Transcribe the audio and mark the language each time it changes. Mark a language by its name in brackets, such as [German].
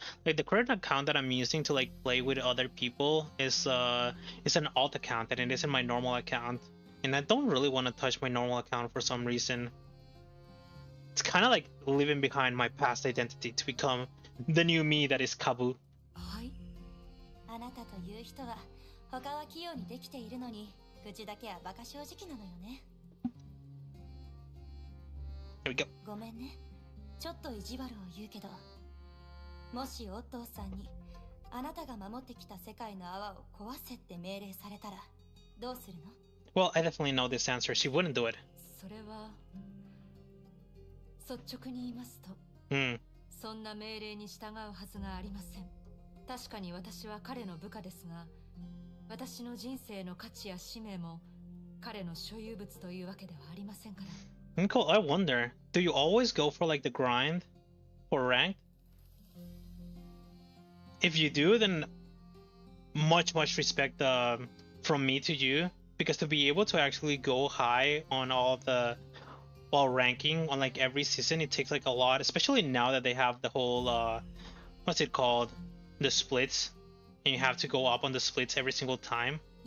[English] Like the current account that I'm using to like play with other people is an alt account and it isn't my normal account, and I don't really want to touch my normal account for some reason. It's kind of like leaving behind my past identity to become the new me that is Kabu. [Japanese] あなたという人は他は器用にできているのに口だけはバカ正直なのよね。 [English] Here we go. [Japanese] ごめんね。ちょっと意地悪を言うけど、もしオットーさんにあなたが守ってきた世界の泡を壊せって命令されたらどうするの？ [English] Well, I definitely know this answer. She wouldn't do it. [Japanese] それは率直に言いますと、そんな命令に従うはずがありません。確かに私は彼の部下ですが、私の人生の価値や使命も彼の所有物というわけではありませんから。 [English] Nicole, I wonder, do you always go for like the grind or rank? If you do, then much respect from me to you, because to be able to actually go high on all the ranking on like every season, it takes like a lot, especially now that they have the whole what's it called, the splits, and you have to go up on the splits every single time.